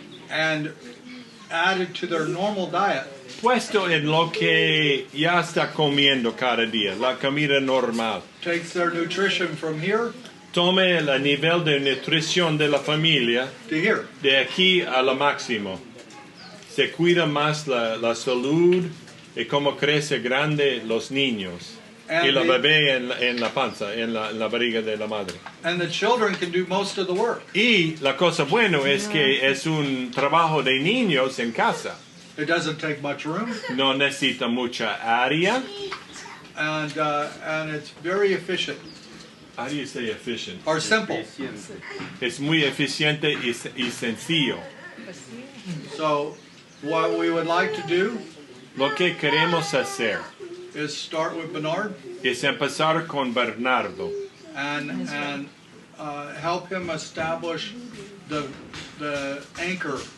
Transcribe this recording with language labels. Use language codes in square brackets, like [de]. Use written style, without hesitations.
[en] and added to their normal diet, [es] puesto en lo que ya está comiendo cada día, la comida normal. [en] takes their nutrition from here [es] Tome el nivel de nutrición de la familia [en] to here. [es] de aquí a lo máximo. Se cuida más la salud y cómo crece grande los niños. Y la [en] the, [es] bebé en la panza, en la barriga de la madre. [en] and the children can do most of the work. [es] Y la cosa bueno es que es un trabajo de niños en casa. [en] It doesn't take much room, [es] No necesita mucha área. [en] and it's very efficient How do you say efficient? or simple. [es] Eficiente. Es muy eficiente y sencillo. [en] So what we would like to do [es] Lo que queremos hacer [en] is start with Bernard [es] es empezar con Bernardo [en] and help him establish the anchor.